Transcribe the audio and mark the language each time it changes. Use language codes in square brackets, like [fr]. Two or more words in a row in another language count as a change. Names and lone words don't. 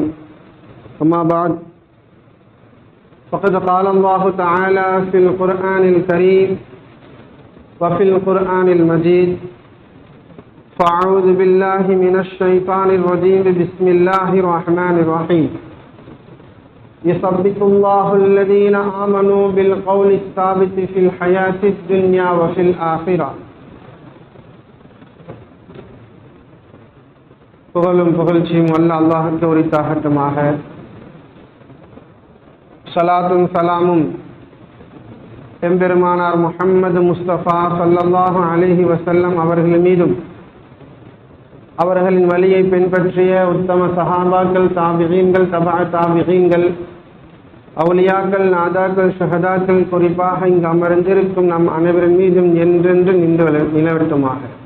[ar] أما بعد فقد قال الله تعالى في القرآن الكريم وفي القرآن المجيد: فأعوذ بالله من الشيطان الرجيم بسم الله الرحمن الرحيم. يثبت الله الذين آمنوا بالقول الثابت في الحياة الدنيا وفي الآخرة. [ta] புகழும் புகழ்ச்சியும் அல்லாஹ்வுக்கு உரித்தாகட்டுமாக. ஸலாத்தும் சலாமும் எம்பெருமானார் முஹம்மது முஸ்தபா [ar] صلى الله عليه وسلم [ta] அவர்கள் மீதும், அவர்களின் வழியை பின்பற்றிய உத்தம சஹாபாக்கள், தாபிகீன்கள், தபா தாபிகீன்கள், அவுலியாக்கள், நாதாக்கள், ஷஹதாக்கள், குறிப்பாக இங்கு அமர்ந்திருக்கும் நம் அனைவரின் மீதும் என்றென்று நிலவட்டுமாக.